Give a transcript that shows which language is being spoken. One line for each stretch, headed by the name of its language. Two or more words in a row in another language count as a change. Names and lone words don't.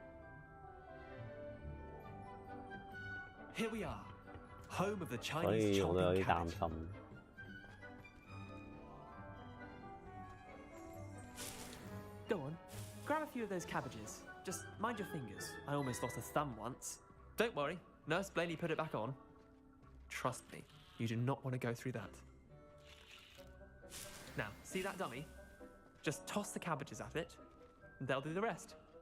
English: Here we are, home of the
Cantonese: 所
English: Chinese
Cantonese: 以我都有
English: chomping
Cantonese: 啲擔
English: cabbage.
Cantonese: 心。
English: Go on, grab a few of those cabbages. Just mind your fingers. I almost lost a thumb once. Don't worry, Nurse Blaney put it back on. Trust me, you do not want to go through that. Now, see that dummy? Just toss the cabbages at it, and they'll do the rest.